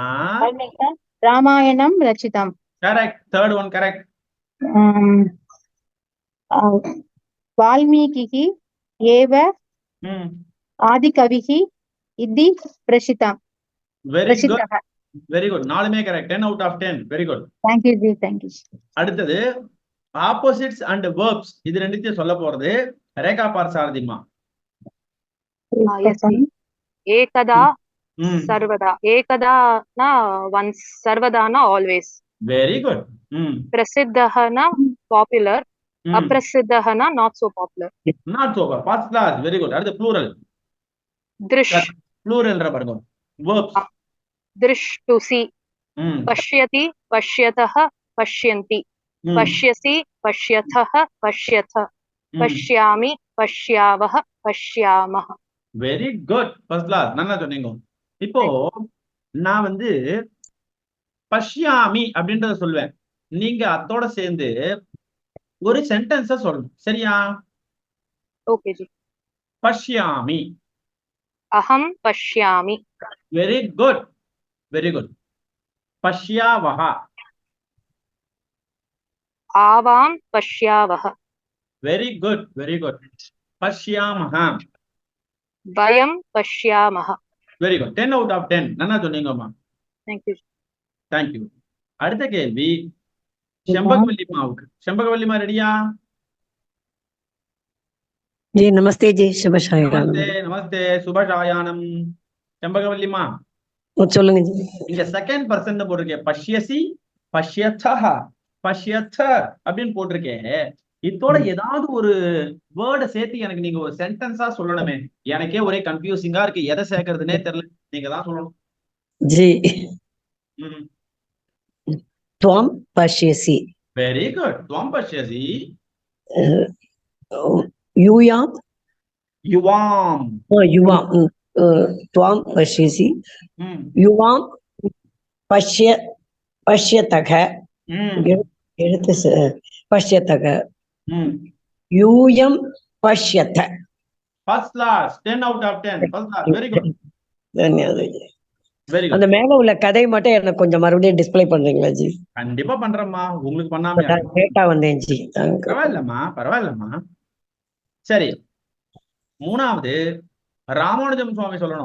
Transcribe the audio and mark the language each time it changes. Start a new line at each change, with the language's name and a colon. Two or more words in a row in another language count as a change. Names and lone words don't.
Sanskrit: रामायणम् रचितम्.
English: correct. third one correct.
Sanskrit: वाल्मीकिः एव आदिकविः इति प्रसिद्धम्.
English: very good, நாலுமே கரெக்ட். 10 out of 10. very good. thank you ji, thank you.
Tamil: அடுத்தது
English: opposites and verbs,
Tamil: இது ரெண்டுத்தையும் சொல்ல போறது ரேகா பார்சாரதிமா.
Sanskrit: एकदा सर्वदा.
Tamil: ஏகதானா ஒன்ஸ், சர்வதானா ஆல்வேஸ்.
English: very good.
Tamil: பிரசித்தஹனா பாப்புலர், அப்பிரசித்தஹனா
English: not so popular. not so popular. first class. very good. அடுத்து ப்ளூரல்.
Sanskrit: Drish.
Tamil: ப்ளூரல்ற பாருங்க. verbs.
English: Drish to see. ம்
Sanskrit: Pashyati, pashyatah, pashyanti. ம் Pashyasi, pashyatah, pashyatha. ம் Pashyami, pashyavah, pashyamah.
English: very good. first class,
Tamil: நல்லா சொன்னீங்க. இப்போ நான் வந்து பஷ்யாமி அப்படின்றத சொல்லுவேன், நீங்க அதோட சேர்ந்து ஒரு சென்டென்ஸ சொல்லணும். சரியா?
English: Okay, ji.
Sanskrit: பஷ்யாமி. Aham pashyami.
English: very good, very good. பஷ்யாவஹா.
Sanskrit: Avam pashyavah.
English: very good, very good. பஷ்யாமஹ.
Sanskrit: Vayam pashyamah.
English: very good. 10 out of 10.
Tamil: நல்லா சொன்னீங்கம்மா.
English: Thank you. thank you.
Tamil: அடுத்த கேள்வி செம்பகவல்லிமாவுக்கு. செம்பகவல்லிமா ரெடியா?
Hindi: जी नमस्ते जी शुभ सायंकाल
Tamil: நமஸ்தே நமஸ்தே, சுபசாயானம். செம்பகவல்லிமா, சொல்லுங்க जी இங்க செகண்ட் பர்சன் போட்டிருக்கேன். பஷ்யசி, பஷ்யத்தா, பஷ்யத்த அப்படின்னு போட்டிருக்கேன். இதோட ஏதாவது ஒரு வேர்டை சேர்த்து எனக்கு நீங்க ஒரு சென்டென்ஸா சொல்லணுமே. எனக்கே ஒரே கன்ஃபியூசிங்கா இருக்கு, எதை சேர்க்கறதுனே தெரியல. நீங்க தான் சொல்லணும்.
Hindi: जी ம்
Sanskrit: त्वं पश्यसि
English: very good.
Sanskrit: त्वं पश्यसि, यूयां யுவாம். युवां त्वं पश्यसि ம் युवां पश्य पश्यतः ம் எழுத்து पश्यतः ம் यूयं पश्यत
English: first class. 10 out of 10. first class. very good,
Hindi: धन्यवाद जी
English: வெரி
Tamil: அந்த
English: குட்.
Tamil: மேல உள்ள கதை மட்டும் எனக்கு கொஞ்சம் மறுபடியும் டிஸ்ப்ளே பண்றீங்களா ஜி கண்டிப்பா பண்றேம்மா, உங்களுக்கு பண்ணாம லேட்டா வந்தேன் ஜி பரவாயில்லம்மா, பரவாயில்லம்மா. சரி, மூணாவது ராமானுஜம் சுவாமி சொல்லணும்.